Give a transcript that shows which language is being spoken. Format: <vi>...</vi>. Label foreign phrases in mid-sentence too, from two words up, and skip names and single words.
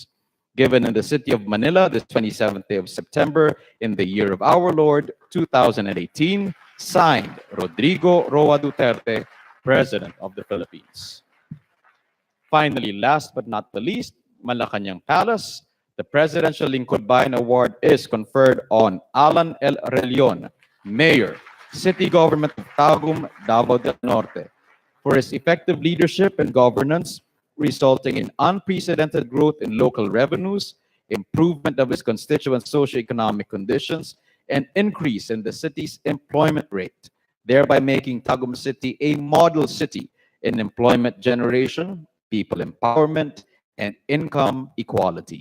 <en>Given in the city of Manila this 27th day of September in the year of our Lord 2018, signed, Rodrigo Roa Duterte, President of the Philippines. Finally, last but not the least, Malacanang Palace, the Presidential Lingkod Bayan Award is conferred on Alan L. Relion, Mayor, City Government of Tagum, Davao del Norte, for his effective leadership and governance, resulting in unprecedented growth in local revenues, improvement of its constituents' socioeconomic conditions, and increase in the city's employment rate, thereby making Tagum City a model city in employment generation, people empowerment, and income equality.</en>